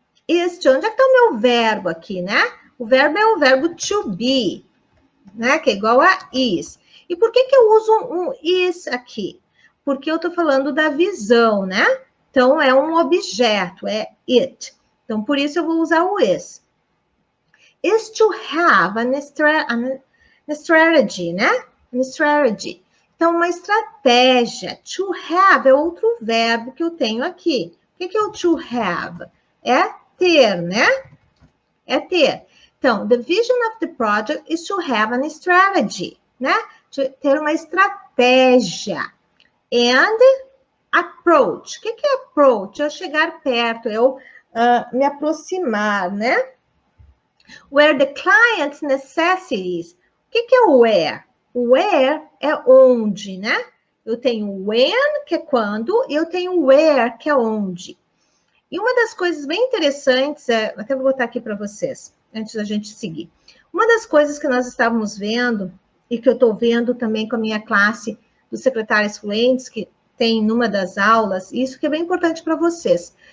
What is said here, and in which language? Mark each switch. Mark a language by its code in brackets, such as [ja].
[en] Is to, [pt] onde é que está o meu verbo aqui, né? O verbo é o verbo to be, né, que é igual a is. E por que eu uso um is aqui? Porque eu estou falando da visão, né? Então, é um objeto, é it. Então, por isso eu vou usar o is. [en] Is to have an strategy, né? An strategy. [pt] Então, uma estratégia. To have é outro verbo que eu tenho aqui. O que é o to have? É ter, né? É ter. [en] Então, the vision of the project is to have an strategy, né? [pt] Ter uma estratégia. [en] And approach. [pt] O que é approach? Eu chegar perto, eu me aproximar, né? [en] Where the client's necessities. [pt] O que é o where? Where é onde, né? Eu tenho when, que é quando, e eu tenho where, que é onde. E uma das coisas bem interessantes, até vou botar aqui para vocês, antes da gente seguir. Uma das coisas que nós estávamos vendo, e que eu estou vendo também com a minha classe dos secretários fluentes, que tem numa das aulas, isso que é bem importante para vocês.